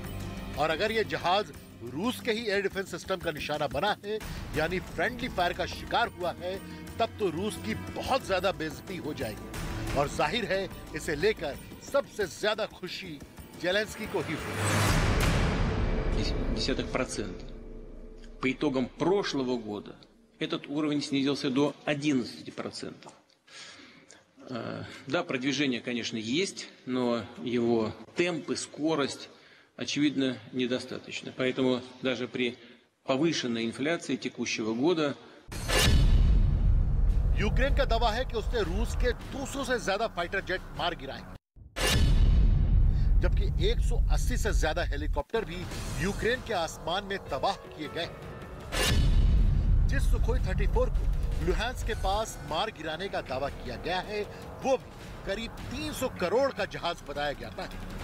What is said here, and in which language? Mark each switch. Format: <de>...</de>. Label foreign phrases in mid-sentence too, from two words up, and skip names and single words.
<hi>और अगर यह जहाज रूस के ही</hi> <en>air defense system</en> <hi>का निशाना बना है, यानी</hi> <en>friendly fire</en> <hi>का शिकार हुआ है, तब तो रूस की बहुत ज्यादा बेइज्जती हो जाएगी। और जाहिर है इसे लेकर सबसे ज्यादा खुशी जेलेंस्की को ही हुई।</hi> <ru>0,1%. По итогам прошлого года этот уровень снизился до 11%. Да, продвижение, конечно, есть, но его темп и скорость, очевидно, недостаточно. Поэтому даже при повышенной инфляции текущего года</ru> <hi>यूक्रेन का दावा है कि उसने रूस के 200 से ज्यादा</hi> <en>fighter jet</en> <hi>मार गिराए, जबकि 180 से ज्यादा हेलीकॉप्टर भी यूक्रेन के आसमान में तबाह किए गए। जिस सुखोई 34 को लुहांस्क के पास मार गिराने का दावा किया गया है, वो भी करीब 300 करोड़ का जहाज बताया जाता है।</hi>